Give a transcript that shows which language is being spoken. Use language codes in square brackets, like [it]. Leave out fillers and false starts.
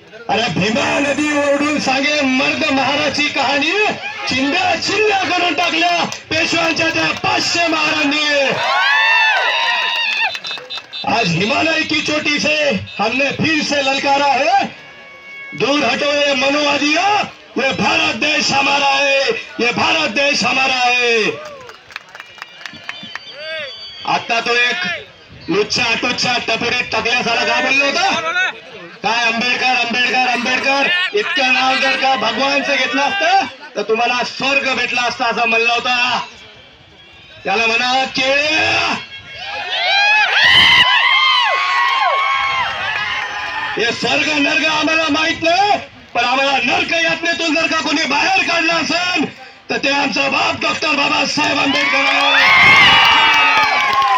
[mr] अरे भीमा नदी ओरडून सांगे मर्द महाराची कहाणी, चिंध्या चिंध्या करून टाकल्या पेशव्यांच्या त्या 500 महारांनी। [hi] आज हिमालय की चोटी से हमने फिर से ललकारा है, दूर हटो ये मनोवादियों, ये भारत देश हमारा है, ये भारत देश हमारा है। [mr] आता तो एक लुच्चा टुच्चा टपरीत टाकल्यासारखा काय बोललो होता, काय आंबेडकर आंबेडकर आंबेडकर, इतकं नाव जर का भगवानचं घेतलं असतं तर तुम्हाला स्वर्ग भेटला असता असं म्हणलं होता। त्याला म्हणा केळ्या, हे स्वर्ग नर्क आम्हाला माहित नाही, पण आम्हाला नर्क यातनेतून जर का कोणी बाहेर काढलं असेल तर ते आमचा बाप डॉक्टर बाबासाहेब आंबेडकर आहे।